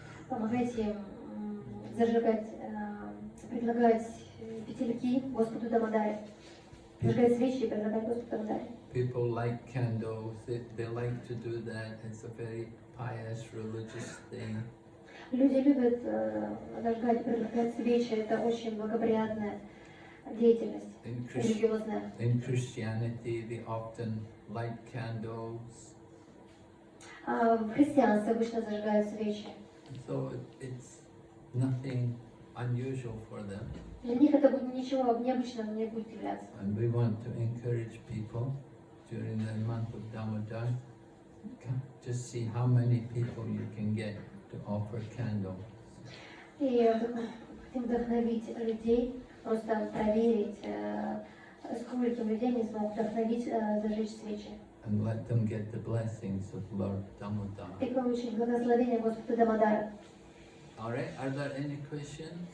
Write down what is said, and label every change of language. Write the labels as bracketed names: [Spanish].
[Russian] Помогайте им зажигать, предлагать петельки Господу Дамодаре. Зажигать свечи и предлагать Господу Дамодаре. [English] People light candles, they like to do that. It's a very pious religious thing. [Russian] Люди любят зажигать и предлагать свечи, это очень благоприятная деятельность, религиозная. [English] In Christianity, they often light candles. [Russian] В христианстве обычно зажигают свечи. [English] So it's nothing unusual for them. [Russian] Для них это будет ничего необычного не будет являться. [English] And we want to encourage people during the month of Damodar, just see how many people you can get to offer candles. [Russian] И хотим вдохновить людей, просто проверить, сколько людей они смогут вдохновить зажечь свечи. [English] And let them get the blessings of Lord Damodar. [Russian] И получить благословение Господа Дамодара. [English] All right, are there any questions?